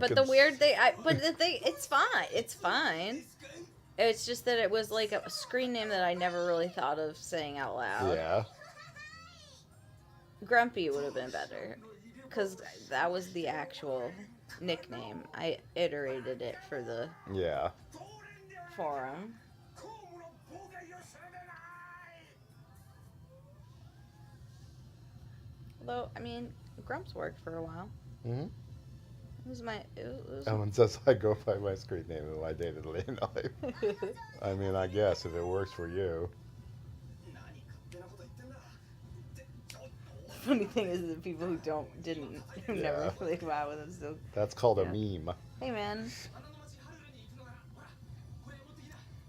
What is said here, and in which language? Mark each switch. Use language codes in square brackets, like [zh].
[en] But the weird thing, it's fine. It's fine. It's just that it was like a screen name that I never really thought of saying out loud. Yeah. Grumpy would have been better, because that was the actual nickname. I iterated it for the Yeah. forum. [ja] 公務の妨害をするでない。 [en] Although, I mean, Grumps worked for a while. hmm It was my. It was, Ellen says I go by my screen name in my day-to-day life. I mean, I guess if it works for you. [ja] 何勝手なこと言ってんだ。ってちょっと。 [en] funny thing is the people who didn't, who never Yeah. played WoW with them still. That's called Yeah. a meme. Hey man, [ja] 花の町ハルルに行くのならほらこれ持ってきな。